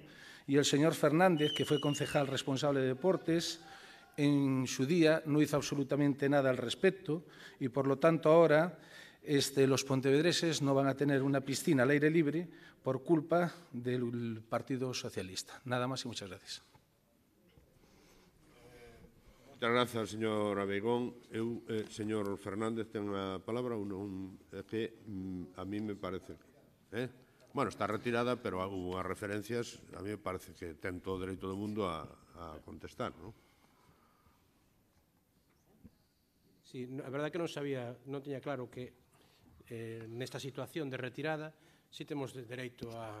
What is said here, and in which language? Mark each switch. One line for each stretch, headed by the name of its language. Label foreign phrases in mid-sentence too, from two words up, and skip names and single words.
Spanish: Y el señor Fernández, que fue concejal responsable de deportes, en su día no hizo absolutamente nada al respecto y, por lo tanto, ahora los pontevedreses no van a tener una piscina al aire libre por culpa del Partido Socialista. Nada más y muchas gracias. Muchas gracias, señor Abeigón.
Galician: Señor Fernández, ten a palabra.
Spanish: Que a mí me parece... Bueno, está retirada, pero hubo unhas referencias. A mí me parece que
Galician: ten todo o dereito do mundo a contestar, non? Sí, a verdade que non sabía, non tiña claro que nesta situación de retirada si temos dereito a